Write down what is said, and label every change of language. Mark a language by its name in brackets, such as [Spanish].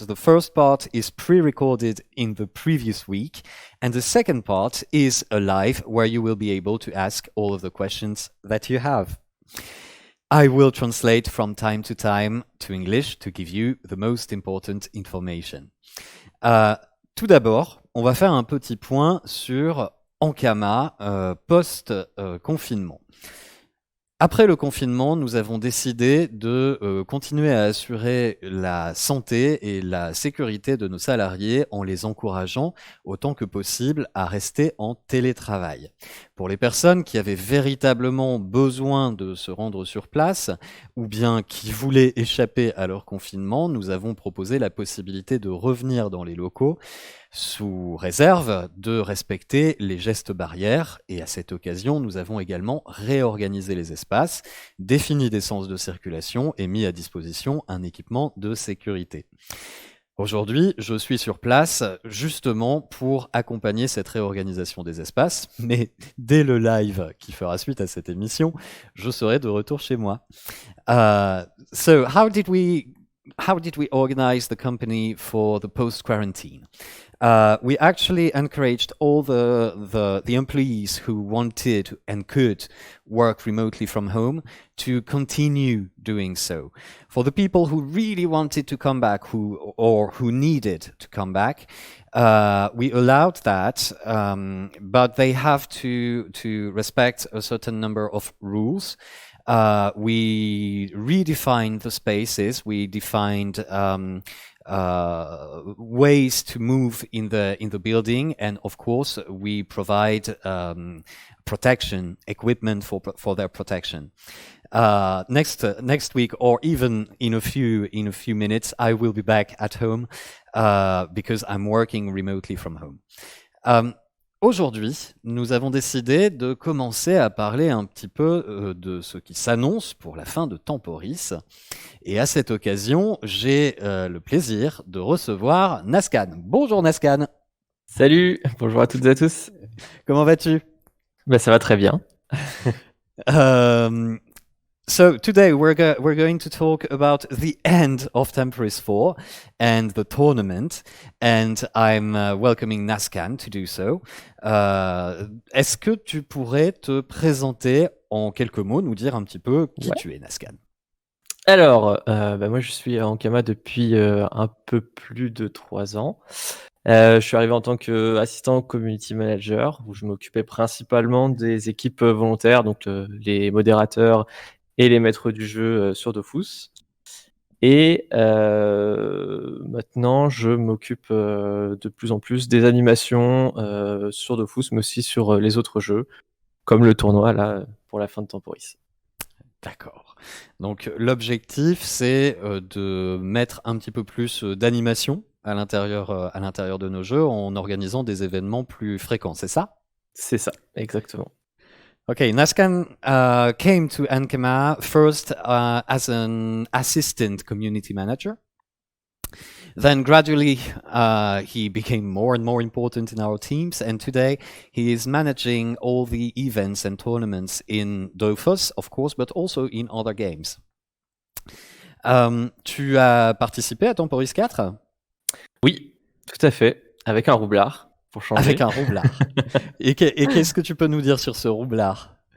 [English] The first part is pre-recorded in the previous week, and the second part is a live where you will be able to ask all of the questions that you have. I will translate from time to time to English to give you the most important information. [French] Tout d'abord, on va faire un petit point sur Ankama post-confinement. Après le confinement, nous avons décidé de continuer à assurer la santé et la sécurité de nos salariés en les encourageant autant que possible à rester en télétravail. Pour les personnes qui avaient véritablement besoin de se rendre sur place ou bien qui voulaient échapper à leur confinement, nous avons proposé la possibilité de revenir dans les locaux sous réserve de respecter les gestes barrières, et à cette occasion, nous avons également réorganisé les espaces, défini des sens de circulation et mis à disposition un équipement de sécurité. Aujourd'hui, je suis sur place justement pour accompagner cette réorganisation des espaces, mais dès le live qui fera suite à cette émission, je serai de retour chez moi. [English] So how did we organize the company for the post-quarantine? We actually encouraged all the employees who wanted and could work remotely from home to continue doing so. For the people who really wanted to come back, who needed to come back, we allowed that, but they have to respect a certain number of rules. We redefined the spaces. We defined ways to move in the building, and of course we provide protection equipment for their protection. Next week, or even in a few minutes, I will be back at home because I'm working remotely from home. [French] Aujourd'hui, nous avons décidé de commencer à parler un petit peu de ce qui s'annonce pour la fin de Temporis. Et à cette occasion, j'ai le plaisir de recevoir Nascan. Bonjour Nascan. Salut, bonjour à toutes et à tous. Comment vas-tu? Ça va très bien. [English] So today we're going to talk about the end of Temporis 4 and the tournament, and I'm welcoming Nascan to do so. [French] Est-ce que tu pourrais te présenter en quelques mots, nous dire un petit peu qui tu es, Nascan? Alors, moi je suis à Ankama depuis un peu plus de 3 ans. Je suis arrivé en tant qu'assistant community manager, où je m'occupais principalement des équipes volontaires, donc les modérateurs et les maîtres du jeu sur Dofus. Et maintenant, je m'occupe de plus en plus des animations sur Dofus, mais aussi sur les autres jeux, comme le tournoi là pour la fin de Temporis. D'accord. Donc l'objectif, c'est de mettre un petit peu plus d'animation à l'intérieur de nos jeux en organisant des événements plus fréquents, c'est ça? C'est ça, exactement. [English] Okay, Nascan came to Ankama first as an assistant community manager. Then gradually he became more and more important in our teams, and today he is managing all the events and tournaments in Dofus, of course, but also in other games. [French] Tu as participé à Temporis 4? Oui, tout à fait, avec un roublard. Pour changer. Avec un roublard. Et qu'est-ce que tu peux nous dire sur ce roublard?